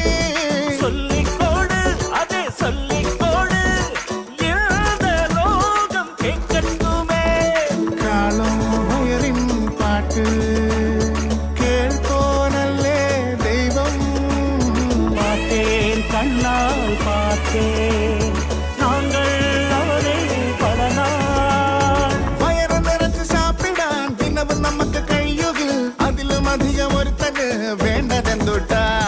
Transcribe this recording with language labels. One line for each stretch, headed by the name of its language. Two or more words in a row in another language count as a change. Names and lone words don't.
Tamil: சொல்லிக்கோடு அதே சொல்லிக்கோடு, இந்த லோகம் கேட்கட்டுமே.
Malayalam: കാളും വയറിൻ പാട്ട് കേൾക്കോനല്ലേ ദൈവം.
Tamil: பார்த்தேன் கண்ணால் பார்த்தேன், நாங்கள் அவரை பல நாள்.
Malayalam: വയറ് നിറച്ച് സാപ്പിടാൻ ദിനവും നമുക്ക് കഴിയുകിൽ, അതിലും അധികം ഒരുത്തന് വേണ്ടതെന്തുട്ടാ.